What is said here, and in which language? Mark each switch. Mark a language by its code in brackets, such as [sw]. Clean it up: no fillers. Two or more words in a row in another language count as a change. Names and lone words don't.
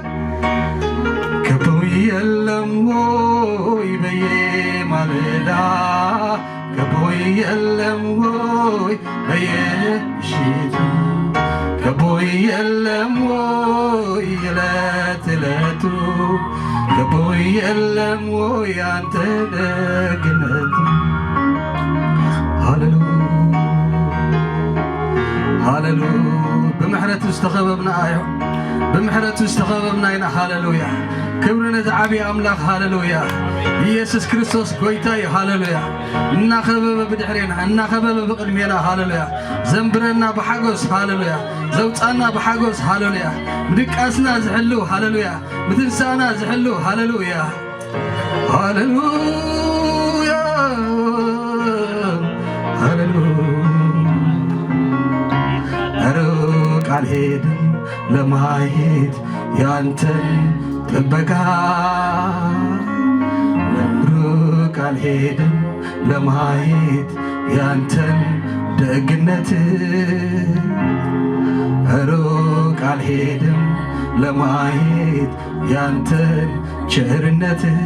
[am] ከቦይ የለም ወይ በየማለዳ ከቦይ የለም ወይ በየምሽቱ ከቦይ የለም ወይ ዕለት ዕለቱ ከቦይ የለም ወይ አንተ ደግነቱ ሃሌሉያ [ti] ሃሌሉያ ብምሕረቱ ዝተኸበብና እዩ ብምሕረቱ ዝተኸበብና ኢና ሃሌሉያ ክብሪ ነቲ ዓብዪ ኣምላኽ ሃሌሉያ ኢየሱስ ክርስቶስ ጎይታ እዩ ሃሌሉያ እናኸበበ ብድሕሪና እናኸበበ ብቕድሜና ሃሌሉያ ዘንብረና ብሓጎስ ሃሌሉያ ዘውፃና ብሓጎስ ሃሌሉያ ምድቃስና ዝሕሉ ሃሌሉያ ምትንሳእና ዝሕሉ ሃሌሉያ [am] ሃሌሉያ ሃሌሉያ ሩቅ አልሄድም ለማየት ያንተን ጥበቃ ሩቅ አልሄድም ለማየት ያንተን ደግነት ሩቅ አልሄድም ለማየት ያንተን ቸርነት